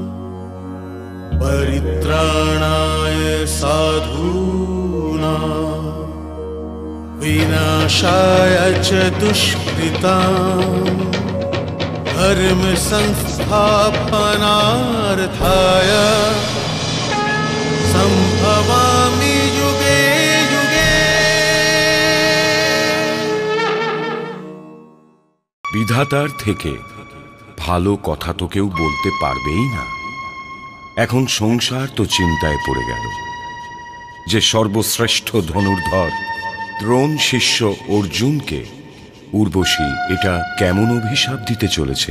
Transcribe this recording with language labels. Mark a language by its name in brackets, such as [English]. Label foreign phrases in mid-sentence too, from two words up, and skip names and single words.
[Sanskrit] परित्राणाय साधूनां विनाशाय च दुष्कृतां धर्म संस्थापनार्थाय संभवामि युगे युगे। [Bangla] বিধাতার থেকে ভালো কথা তো কেউ বলতে পারবেই না। এখন সংসার তো চিন্তায় পড়ে গেল যে সর্বশ্রেষ্ঠ ধনুর্ধর দ্রোণ শিষ্য অর্জুনকে উর্বশী এটা কেমন অভিশাপ দিতে চলেছে।